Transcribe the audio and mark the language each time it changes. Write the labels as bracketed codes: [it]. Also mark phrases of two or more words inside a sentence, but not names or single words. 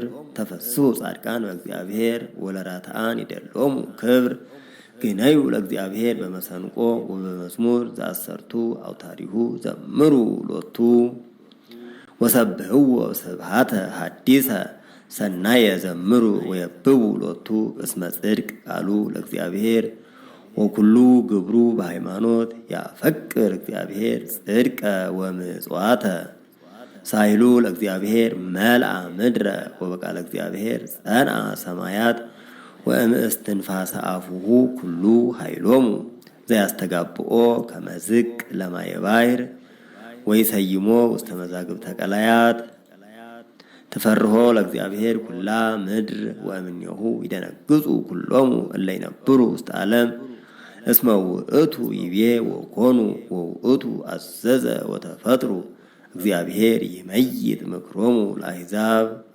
[gez] ተፈስሑ ጻድቃን በእግዚአብሔር ወለራትዓን ይደሎሙ ክብር ግነዩ ለእግዚአብሔር በመሰንቆ ወበመዝሙር ዘአሰርቱ አውታሪሁ ዘምሩ ሎቱ ወሰብሕዎ ስብሐተ ሐዲሰ ሰናየ ዘምሩ ወየብቡ ሎቱ እስመ ጽድቅ ቃሉ ለእግዚአብሔር ወኩሉ ግብሩ በሃይማኖት ያፈቅር እግዚአብሔር ጽድቀ ወምጽዋተ ሳይሉ ለእግዚአብሔር መልአ ምድረ ወበቃለ እግዚአብሔር ጸንዐ ሰማያት ወእምእስትንፋሰ አፉሁ ኩሉ ኃይሎሙ ዘያስተጋብኦ ከመ ዝቅ ለማየ ባሕር ወይሰይሞ ውስተ መዛግብተ ቀላያት ትፈርሆ ለእግዚአብሔር ኩላ ምድር ወእምኔሁ ይደነግጹ ኩሎሙ እለ ይነብሩ ውስተ ዓለም እስመ ውእቱ ይቤ ወኮኑ ወውእቱ አዘዘ ወተፈጥሩ እግዚአብሔር ይመይጥ ምክሮሙ ለአሕዛብ